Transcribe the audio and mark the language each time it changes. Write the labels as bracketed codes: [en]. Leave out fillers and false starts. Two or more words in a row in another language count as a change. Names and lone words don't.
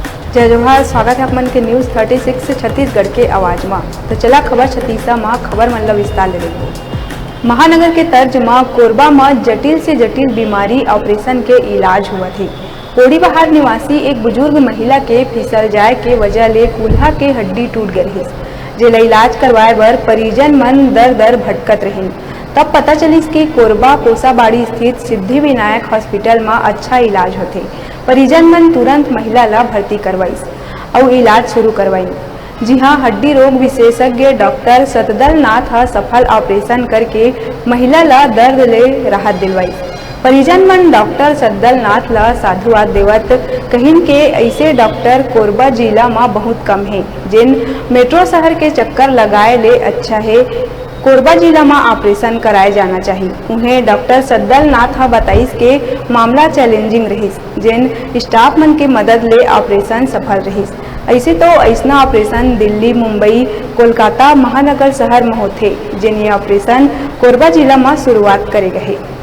[hne] जय जोहार। स्वागत है अपन के न्यूज़ 36 छत्तीसगढ़ के आवाज में। तो चला खबर छत्तीसा में खबर मतलब विस्तार ले रही। महानगर के तर्ज में कोरबा में जटिल से जटिल बीमारी ऑपरेशन के इलाज हुआ थी। पोड़ी बहार निवासी एक बुजुर्ग महिला के फिसल जाए के वजह ले कूल्हा के हड्डी टूट गई, जेला इलाज करवाए बर परिजन मन दर दर भटकत रही। तब पता चलिस कि कोरबा कोसाबाड़ी स्थित सिद्धिविनायक हॉस्पिटल में अच्छा इलाज होते। परिजन मन तुरंत महिला ला भर्ती करवाइस और इलाज शुरू करवाई। जी हाँ, हड्डी रोग विशेषज्ञ डॉक्टर सतदल नाथ सफल ऑपरेशन करके महिला ला दर्द ले राहत दिलवाई। परिजन मन डॉक्टर सतदल नाथ ला साधुवाद देवत कहिन के ऐसे डॉक्टर कोरबा जिला में बहुत कम है, जिन मेट्रो शहर के चक्कर लगाए ले अच्छा है कोरबा जिला में ऑपरेशन कराए जाना चाहिए। उन्हें डॉक्टर सतदल नाथ बताइस के मामला चैलेंजिंग रहिस, जिन स्टाफ मन के मदद ले ऑपरेशन सफल रहिस। ऐसे तो ऐसा ऑपरेशन दिल्ली, मुंबई, कोलकाता महानगर शहर में होते, जिन ये ऑपरेशन कोरबा जिला में शुरुआत करे गए।